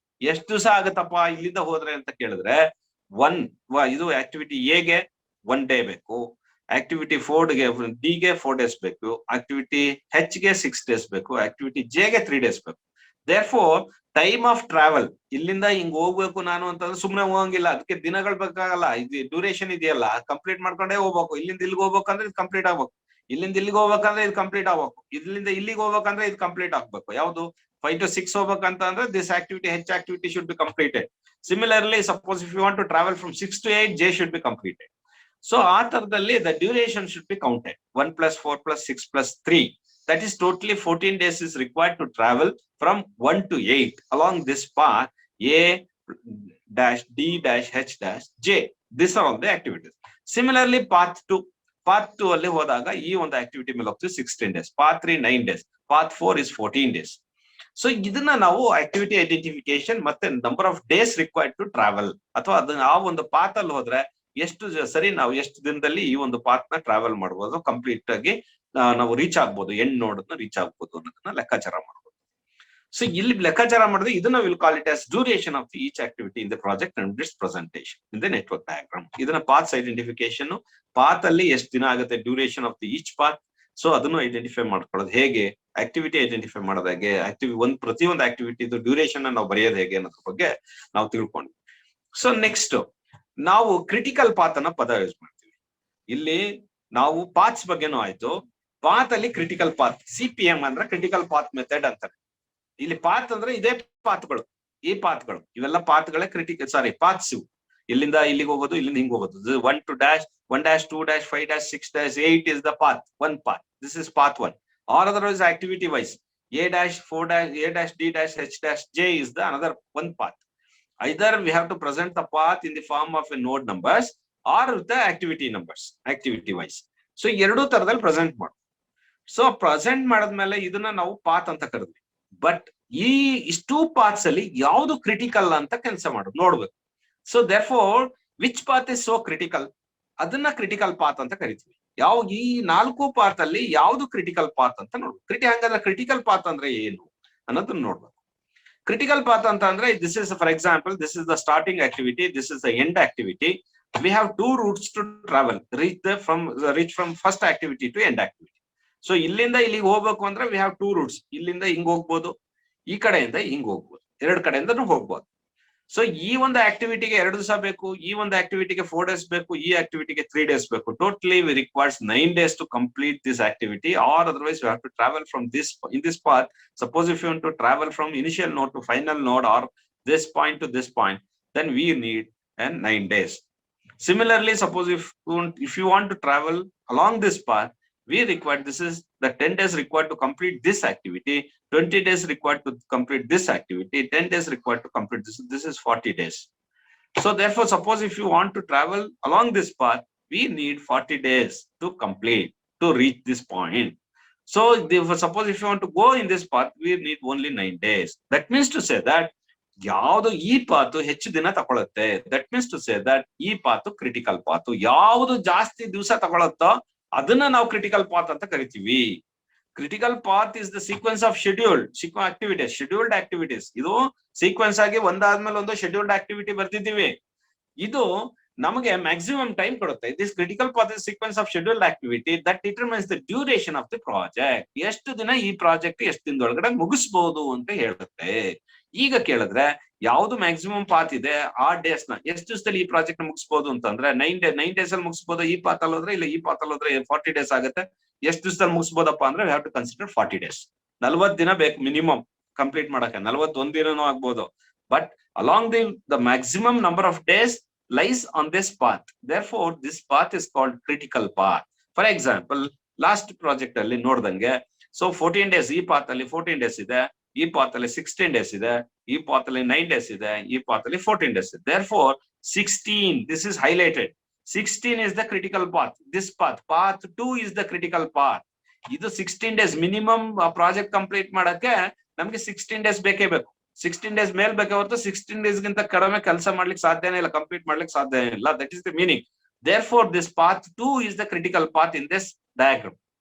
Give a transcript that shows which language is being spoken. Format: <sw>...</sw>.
<kn>ಎಷ್ಟು ದಿವಸ ಆಗುತ್ತಪ್ಪ ಇಲ್ಲಿಂದ ಹೋದ್ರೆ ಅಂತ ಕೇಳಿದ್ರೆ, ಇದು ಆಕ್ಟಿವಿಟಿ ಎಗೆ 1 day ಬೇಕು, ಆಕ್ಟಿವಿಟಿ ಡಿಗೆ 4 days ಬೇಕು, ಆಕ್ಟಿವಿಟಿ H ಗೆ 6 days ಬೇಕು, ಆಕ್ಟಿವಿಟಿ Jಗೆ 3 days ಬೇಕು. ದೇರ್ಫೋರ್ ಟೈಮ್ ಆಫ್ ಟ್ರಾವೆಲ್, ಇಲ್ಲಿಂದ ಹಿಂಗ್ ಹೋಗ್ಬೇಕು ನಾನು ಅಂತಂದ್ರೆ ಸುಮ್ನೆ ಹೋಗಂಗಿಲ್ಲ, ಅದಕ್ಕೆ ದಿನಗಳು ಬೇಕಾಗಲ್ಲ. ಇದು ಡ್ಯೂರೇಷನ್ ಇದೆಯಲ್ಲ, ಕಂಪ್ಲೀಟ್ ಮಾಡ್ಕೊಂಡೇ ಹೋಗ್ಬೇಕು. ಇಲ್ಲಿಂದ ಇಲ್ಲಿಗೆ ಹೋಗ್ಬೇಕಂದ್ರೆ ಇದು ಕಂಪ್ಲೀಟ್ ಆಗ್ಬೇಕು, ಇಲ್ಲಿಂದ ಇಲ್ಲಿಗೆ ಹೋಗ್ಬೇಕಂದ್ರೆ ಇದು ಕಂಪ್ಲೀಟ್ ಆಗ್ಬೇಕು, ಇಲ್ಲಿಂದ ಇಲ್ಲಿಗೆ ಹೋಗ್ಬೇಕಂದ್ರೆ ಇದು ಕಂಪ್ಲೀಟ್ ಆಗ್ಬೇಕು. ಯಾವ್ದು 5 to 6 ಹೋಗ್ಬೇಕಂತ ಅಂದ್ರೆ</kn> <en>This activity H activity should be completed. Similarly, suppose if you want to travel from 6 to 8, J should be completed. So</en> <kn>ಆ ತರದಲ್ಲಿ</kn> <en>the duration should be counted. 1 + 4 + 6 + 3. That is totally 14 days is required to travel from 1 to 8 along this path A', D', H', J. These are all the activities. Similarly, path 2.</en> <kn>Path 2 ಅಲ್ಲಿ ಹೋದಾಗ ಈ ಒಂದು activity ಮೇಲೆ ಹೋಗ್ತೀವಿ 16 days, path 3 9 days, path 4 is 14 days. So ಇದನ್ನ ನಾವು activity identification ಮತ್ತೆ number of days required to travel, ಅಥವಾ ಅದನ್ನ ಆ ಒಂದು ಪಾತ್ ಅಲ್ಲಿ ಹೋದ್ರೆ ಎಷ್ಟು ಸರಿ ನಾವು ಎಷ್ಟು ದಿನದಲ್ಲಿ ಈ ಒಂದು ಪಾತ್ ನ ಟ್ರಾವೆಲ್ ಮಾಡಬಹುದು, ಕಂಪ್ಲೀಟ್ ಆಗಿ ನಾವು ರೀಚ್ ಆಗ್ಬೋದು, ಎಂಡ್ ನೋಡ್ ರೀಚ್ ಆಗ್ಬೋದು ಅನ್ನೋದನ್ನ ಲೆಕ್ಕಾಚಾರ ಮಾಡಬಹುದು. ಸೊ ಇಲ್ಲಿ ಲೆಕ್ಕಾಚಾರ ಮಾಡಿದ್ರೆ ಇದನ್ನ</kn> <en>Will call it as duration of each activity in the project and its presentation in the network diagram.</en> <kn>ಇದನ್ನ ಪಾತ್ಸ್ ಐಡೆಂಟಿಫಿಕೇಶನ್, ಪಾತ್ ಅಲ್ಲಿ ಎಷ್ಟು ದಿನ ಆಗುತ್ತೆ duration of the each path, so ಅದನ್ನು ಐಡೆಂಟಿಫೈ ಮಾಡ್ಕೊಳ್ಳೋದು ಹೇಗೆ, ಆಕ್ಟಿವಿಟಿ ಐಡೆಂಟಿಫೈ ಮಾಡೋದು ಹೇಗೆ, ಪ್ರತಿಯೊಂದು ಆಕ್ಟಿವಿಟಿ ಡ್ಯೂರೇಷನ್ ನಾವು ಬರೆಯೋದು ಹೇಗೆ ಅನ್ನೋದ್ರ ಬಗ್ಗೆ ನಾವು ತಿಳ್ಕೊಂಡ್ವಿ. ಸೊ ನೆಕ್ಸ್ಟ್ ನಾವು ಕ್ರಿಟಿಕಲ್ ಪಾತ್ ಅನ್ನ ಪದ ಯೂಸ್ ಮಾಡ್ತೀವಿ. ಇಲ್ಲಿ ನಾವು ಪಾತ್ಸ್ ಬಗ್ಗೆನೂ ಆಯ್ತು, ಪಾತ್ ಅಲ್ಲಿ ಕ್ರಿಟಿಕಲ್ ಪಾತ್, CPM ಅಂದ್ರೆ ಕ್ರಿಟಿಕಲ್ ಪಾತ್ ಮೆಥಡ್ ಅಂತಾರೆ. ಇಲ್ಲಿ ಪಾತ್ ಅಂದ್ರೆ ಇದೇ ಪಾತ್ಗಳು, ಈ ಪಾತ್ಗಳು ಇವೆಲ್ಲ ಪಾತ್ಗಳೇ ಕ್ರಿಟಿಕಲ್, ಸಾರಿ ಪಾತ್ಸ್. ಇಲ್ಲಿಂದ ಇಲ್ಲಿಗೆ ಹೋಗೋದು, ಇಲ್ಲಿಂದ ಹಿಂಗ್ ಹೋಗೋದು.</kn> <en>1 to dash, 1 dash 2 dash 5 dash 6 dash 8 is the path, one path. This is path 1. Or otherwise activity wise, A dash 4 dash A dash D dash H dash J is the another one path. Either we have to present the path in the form of a node numbers or with the activity numbers, activity wise.</en> <kn>So ಎರಡು ತರದಲ್ಲಿ present ಮಾಡು. So present ಮಾಡದ್ಮೇಲೆ ಇದನ್ನ ನಾವು path ಅಂತ ಕರೆದ್ವಿ. But ಈ ಇಷ್ಟು paths ಅಲ್ಲಿ ಯಾವ್ದು ಕ್ರಿಟಿಕಲ್ ಅಂತ ಕೆಲಸ ಮಾಡೋದು ನೋಡ್ಬೇಕು.</kn> <en>so therefore which path is so critical,</en> <kn>ಅದನ್ನ ಕ್ರಿಟಿಕಲ್ ಪಾತ್ ಅಂತ ಕರಿತೀವಿ. ಯಾವ ಈ 4 ಪಾತ್ ಅಲ್ಲಿ ಯಾವ್ದು ಕ್ರಿಟಿಕಲ್ ಪಾತ್ ಅಂತ ನೋಡ್ಬೇಕು. ಹಂಗಂದ್ರೆ ಕ್ರಿಟಿಕಲ್ ಪಾತ್ ಅಂದ್ರೆ ಏನು ಅನ್ನೋದನ್ನ ನೋಡ್ಬೇಕು. ಕ್ರಿಟಿಕಲ್ ಪಾತ್ ಅಂತ ಅಂದ್ರೆ</kn> <en>This is for example, this is the starting activity, this is the end activity. We have 2 routes to travel, reach from first activity to end activity.</en> <kn>So ಇಲ್ಲಿಂದ ಇಲ್ಲಿಗೆ ಹೋಗ್ಬೇಕು ಅಂದ್ರೆ</kn> <en>We have 2 routes.</en> <kn>ಇಲ್ಲಿಂದ ಹಿಂಗ್ ಹೋಗ್ಬೋದು, ಈ ಕಡೆಯಿಂದ ಹಿಂಗ್ ಹೋಗ್ಬೋದು, 2 ಕಡೆಯಿಂದನೂ ಹೋಗ್ಬೋದು. ಸೊ ಈ ಒಂದು ಆಕ್ಟಿವಿಟಿಗೆ 2 ದಿವಸ ಬೇಕು, ಈ ಒಂದು ಆಕ್ಟಿವಿಟಿಗೆ 4 days ಬೇಕು, ಈ ಆಕ್ಟಿವಿಟಿಗೆ 3 days ಬೇಕು.</kn> <en>Totally we requires 9 days to complete this activity, or otherwise we have to travel from this in this path. Suppose if you want to travel from initial node to final node or this point to this point, then we need 9 days. Similarly, suppose if you want to travel along this path, we require, this is the 10 days required to complete this activity, 20 days required to complete this activity, 10 days required to complete this. This is 40 days. So therefore, suppose if you want to travel along this path, we need 40 days to complete, to reach this point. So suppose if you want to go in this path, we need only 9 days. That means to say that</en> <kn>ಯಾವುದು ಈ ಪಾತು ಹೆಚ್ಚು ದಿನ ತಗೊಳುತ್ತೆ,</kn> <en>that means to say that</en> <kn>ಈ ಪಾತು critical ಪಾತು. ಯಾವುದು ಜಾಸ್ತಿ ದಿವಸ ತಗೊಳುತ್ತೋ ಅದನ್ನ ನಾವು ಕ್ರಿಟಿಕಲ್ ಪಾತ್ ಅಂತ ಕರಿತೀವಿ.</kn> <en>Critical path is the sequence of scheduled activities.</en> <kn>ಇದು ಸೀಕ್ವೆನ್ಸ್ ಆಗಿ ಒಂದಾದ್ಮೇಲೆ ಒಂದು ಶೆಡ್ಯೂಲ್ಡ್ ಆಕ್ಟಿವಿಟಿ ಬರ್ತಿದ್ದೀವಿ. ಇದು ನಮಗೆ ಮ್ಯಾಕ್ಸಿಮಮ್ ಟೈಮ್ ಕೊಡುತ್ತೆ.</kn> <en>This critical path is sequence of scheduled activity that determines the duration of the project.</en> <kn>ಎಷ್ಟು ದಿನ ಈ ಪ್ರಾಜೆಕ್ಟ್ ಎಷ್ಟು ದಿನದೊಳಗಡೆ ಮುಗಿಸಬಹುದು ಅಂತ ಹೇಳುತ್ತೆ. ಈಗ ಕೇಳಿದ್ರೆ ಯಾವ್ದು ಮ್ಯಾಕ್ಸಿಮಮ್ ಪಾತ್ ಇದೆ ಆ ಡೇಸ್ ನ ಎಷ್ಟು ದಿವಸದಲ್ಲಿ ಈ ಪ್ರಾಜೆಕ್ಟ್ ನ ಮುಗಿಸಬಹುದು ಅಂತಂದ್ರೆ 9 days ಅಲ್ಲಿ ಮುಗಿಸಬಹುದು. ಈ ಪಾತ್ ಅಲ್ಲಿ ಹೋದ್ರೆ, ಇಲ್ಲ ಈ ಪಾತ್ ಅಲ್ಲಿ ಹೋದ್ರೆ 40 days ಆಗುತ್ತೆ. ಎಷ್ಟು ದಿವಸದಲ್ಲಿ ಮುಗಿಸಬಹುದಪ್ಪ ಅಂದ್ರೆ</kn> <en>we have to consider</en> <kn>40 days. 40 ದಿನ ಬೇಕು ಮಿನಿಮಮ್ ಕಂಪ್ಲೀಟ್ ಮಾಡಕ್ಕೆ. 41 ದಿನನೂ ಆಗ್ಬೋದು.</kn> <en>But along the maximum number of days lies on this path. Therefore, this path is called critical path.</en> <kn>For example, last project ಅಲ್ಲಿ ನೋಡ್ದಂಗೆ, so 14 days ಈ path ಅಲ್ಲಿ 14 days ಇದೆ, ಈ ಪಾತ್ ಅಲ್ಲಿ 16 days ಇದೆ, ಈ ಪಾತ್ ಅಲ್ಲಿ 9 days ಇದೆ, ಈ ಪಾತ್ ಅಲ್ಲಿ 14 days ಇದೆ.</kn> <en>Therefore, 16, this is highlighted. 16 is the critical path. This path 2 is the critical path.</en> <kn>ಇದು 16 days ಮಿನಿಮಮ್ ಪ್ರಾಜೆಕ್ಟ್ ಕಂಪ್ಲೀಟ್ ಮಾಡಕ್ಕೆ ನಮ್ಗೆ 16 days ಬೇಕೇ ಬೇಕು. 16 days ಮೇಲ್ ಬೇಕೆ ಹೊರತು 16 days ಗಿಂತ ಕಡಿಮೆ ಕೆಲಸ ಮಾಡ್ಲಿಕ್ಕೆ ಸಾಧ್ಯನೇ ಇಲ್ಲ, ಕಂಪ್ಲೀಟ್ ಮಾಡ್ಲಿಕ್ಕೆ ಸಾಧ್ಯ ಇಲ್ಲ.</kn> <en>That is the meaning. Therefore, this path 2 is the critical path in this diagram.</en>